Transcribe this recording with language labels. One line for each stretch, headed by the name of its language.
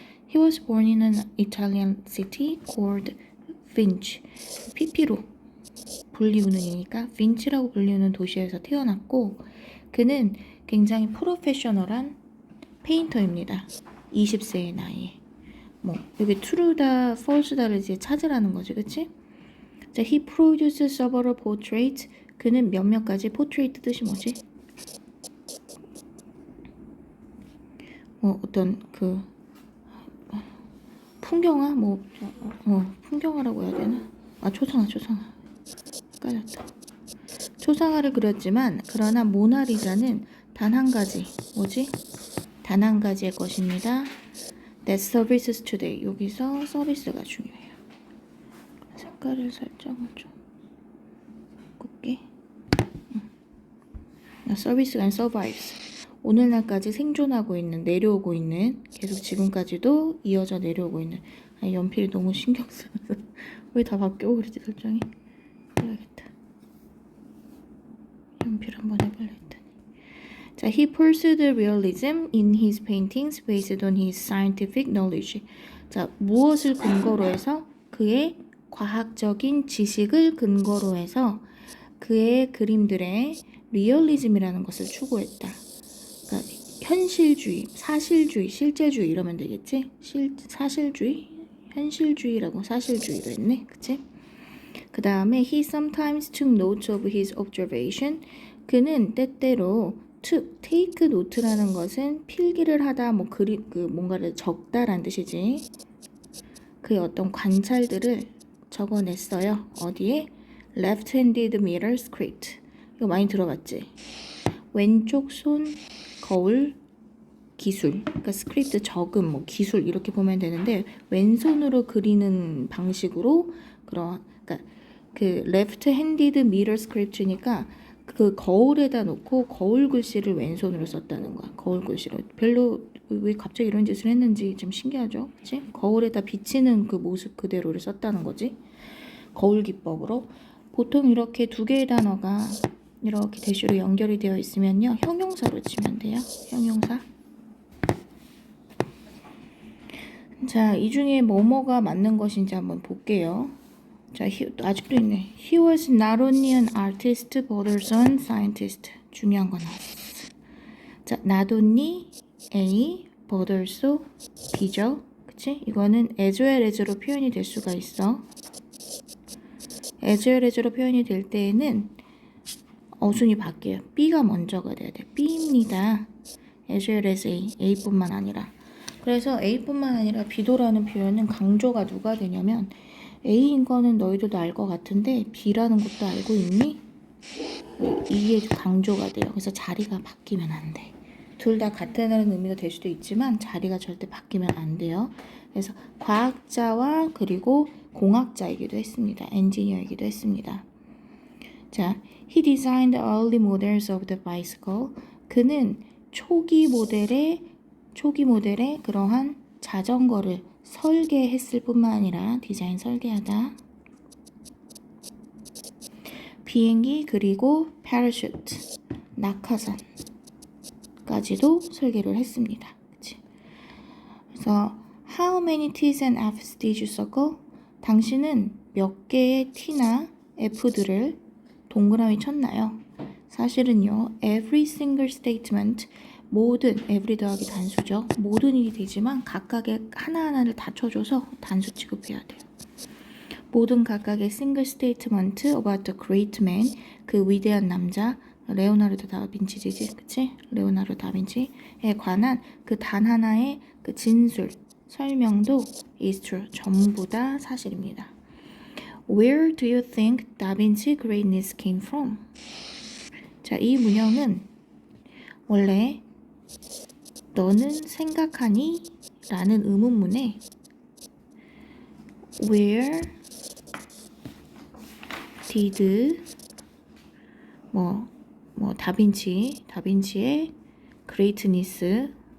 English: He was born in an Italian city called Vinci.
Korean: PP로 불리우는이니까 빈치라고 불리우는 도시에서 태어났고 그는 굉장히 프로페셔널한 페인터입니다. 20세의 나이에. 뭐 여기 true다, false다를 이제 찾으라는 거지, 그치?
English: 자, he produced several portraits.
Korean: 그는 몇몇 가지 portrait 뜻이 뭐지? 어떤 그 풍경화 풍경화라고 해야 되나? 초상화 헷갈렸다. 초상화를 그렸지만 그러나 모나리자는 단 한 가지 뭐지? 단 한 가지의 것입니다.
English: That services today.
Korean: 여기서 서비스가 중요해요. 색깔을 설정을 좀 바꿀게. 서비스가 아니라 survives. 오늘날까지 생존하고 있는, 내려오고 있는, 계속 지금까지도 이어져 내려오고 있는. 연필이 너무 신경 쓰여서 왜 다 바뀌어 그러지 설정이? 해야겠다. 연필 한번 해볼래 했더니.
English: 자, he pursued realism in his paintings based on his scientific knowledge.
Korean: 자, 무엇을 근거로 해서? 그의 과학적인 지식을 근거로 해서 그의 그림들의 리얼리즘이라는 것을 추구했다. 그러니까 현실주의, 사실주의, 실제주의 이러면 되겠지? 사실주의? 현실주의라고 사실주의로 했네. 그치? 그 다음에
English: he sometimes took notes of his observation.
Korean: 그는 때때로 take note라는 것은 필기를 하다, 뭔가를 적다라는 뜻이지. 그의 어떤 관찰들을 적어냈어요. 어디에?
English: left-handed mirror script.
Korean: 이거 많이 들어봤지? 왼쪽 손 거울 기술, 그러니까 스크립트 적음, 기술 이렇게 보면 되는데 왼손으로 그리는 방식으로 그러니까 그
English: left-handed mirror script
Korean: 니까 그 거울에다 놓고 거울 글씨를 왼손으로 썼다는 거야. 거울 글씨로. 별로 왜 갑자기 이런 짓을 했는지 좀 신기하죠, 그렇지? 거울에다 비치는 그 모습 그대로를 썼다는 거지. 거울 기법으로. 보통 이렇게 두 개의 단어가 이렇게 대시로 연결이 되어 있으면요, 형용사로 치면 돼요. 형용사. 자, 이 중에 뭐뭐가 맞는 것인지 한번 볼게요. 자, 아직도 있네.
English: He was not only an artist but also a scientist.
Korean: 중요한 거 나왔어. 자, not only A but also B죠. 그치? 이거는 as well as로 표현이 될 수가 있어. as well as로 표현이 될 때에는 어순이 바뀌어요. B가 먼저가 돼야 돼. B입니다. as well as A. A뿐만 아니라. 그래서 A뿐만 아니라 B도라는 표현은 강조가 누가 되냐면 A인 거는 너희들도 알 것 같은데 B라는 것도 알고 있니? 이게 강조가 돼요. 그래서 자리가 바뀌면 안 돼. 둘 다 같은 의미가 될 수도 있지만 자리가 절대 바뀌면 안 돼요. 그래서 과학자와 그리고 공학자이기도 했습니다. 엔지니어이기도 했습니다.
English: 자, he designed early models of the bicycle.
Korean: 그는 초기 모델의 그러한 자전거를 설계했을 뿐만 아니라 디자인 설계하다. 비행기 그리고 패러슈트, 낙하산까지도 설계를 했습니다. 그치?
English: 그래서 how many T's and F's did you circle?
Korean: 당신은 몇 개의 T나 F들을 동그라미 쳤나요? 사실은요,
English: every single statement,
Korean: 모든, every 더하기 단수죠. 모든이 되지만 각각의 하나하나를 다 쳐줘서 단수 취급해야 돼요. 모든 각각의
English: single statement about the great man,
Korean: 그 위대한 남자, 레오나르도 다빈치지, 그치? 레오나르도 다빈치에 관한 그 단 하나의 그 진술, 설명도
English: is true,
Korean: 전부 다 사실입니다.
English: Where do you think Da Vinci greatness came from?
Korean: 자, 이 문형은 원래 너는 생각하니? 라는 의문문에
English: Where did
Korean: 뭐 다빈치의 greatness.